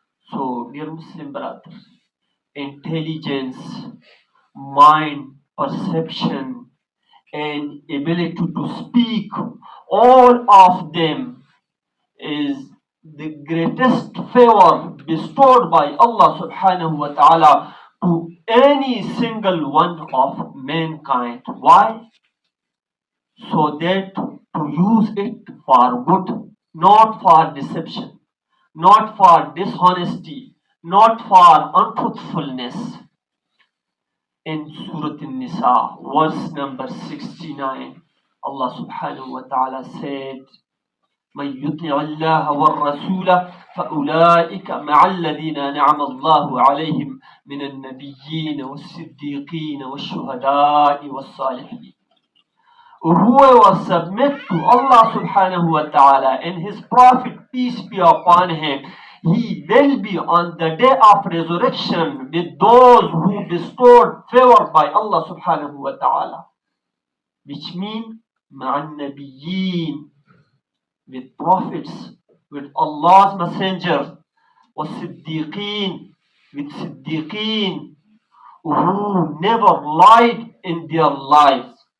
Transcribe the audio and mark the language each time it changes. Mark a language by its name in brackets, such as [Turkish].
[English] So, dear Muslim brothers, intelligence, mind, perception, and ability to speak, all of them is the greatest favor bestowed by Allah subhanahu wa ta'ala to any single one of mankind. Why? So that to use it for good, not for deception, not for dishonesty, not for untruthfulness. In Surah An-Nisa, verse number 69, Allah subhanahu wa ta'ala said, [Arabic] من يطع الله والرسول فأولئك مع الذين أنعم الله عليهم من النبيين والصديقين والشهداء والصالحين. [English] Whoever submit to Allah subhanahu wa ta'ala and his prophet, peace be upon him, he will be on the day of resurrection with those who bestowed favor by Allah subhanahu wa ta'ala, which mean ma'an nabiyyin, with prophets, with Allah's messengers, was siddiqeen, with siddiqeen who never lied in their lives,